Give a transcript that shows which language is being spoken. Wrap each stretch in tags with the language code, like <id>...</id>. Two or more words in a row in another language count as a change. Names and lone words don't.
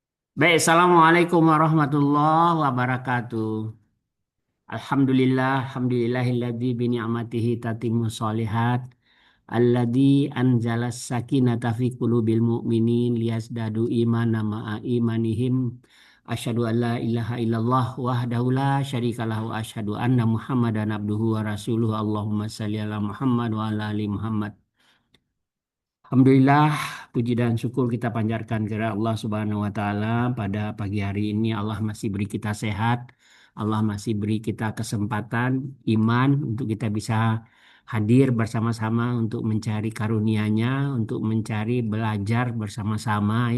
<id>Baik,</id> <ar>السلام عليكم ورحمة الله وبركاته. الحمد لله الذي بنعمته تتم الصالحات. الذي أنزل السكينة في قلوب المؤمنين ليزدادوا إيمانا مع إيمانهم. أشهد أن لا إله إلا الله وحده لا شريك له وأشهد أن محمدا عبده ورسوله. اللهم صل على محمد وعلى آل محمد.</ar> <id>Alhamdulillah, puji dan syukur kita panjatkan kepada Allah</id> <ar>سبحانه وتعالى.</ar> <id>Pada pagi hari ini, Allah masih beri kita sehat, Allah masih beri kita kesempatan, iman untuk kita bisa hadir bersama-sama untuk mencari karunia-Nya, untuk mencari belajar bersama-sama ya.</id>